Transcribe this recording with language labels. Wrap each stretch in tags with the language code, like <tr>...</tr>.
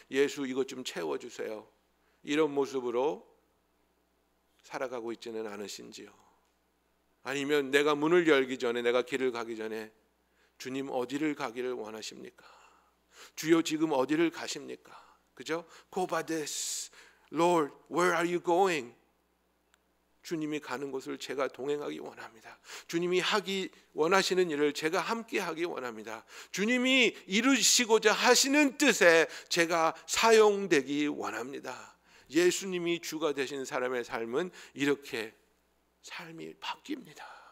<ko>예수 이것 좀 채워주세요. 이런 모습으로 살아가고 있지는 않으신지요? 아니면 내가 문을 열기 전에, 내가 길을 가기 전에 주님 어디를 가기를 원하십니까? 주여 지금 어디를 가십니까? 그죠?</ko> <en>고바데스, Lord, where are you going?</en> <ko>주님이 가는 곳을 제가 동행하기 원합니다. 주님이 하기 원하시는 일을 제가 함께 하기 원합니다. 주님이 이루시고자 하시는 뜻에 제가 사용되기 원합니다. 예수님이 주가 되신 사람의 삶은 이렇게 삶이 바뀝니다.</ko>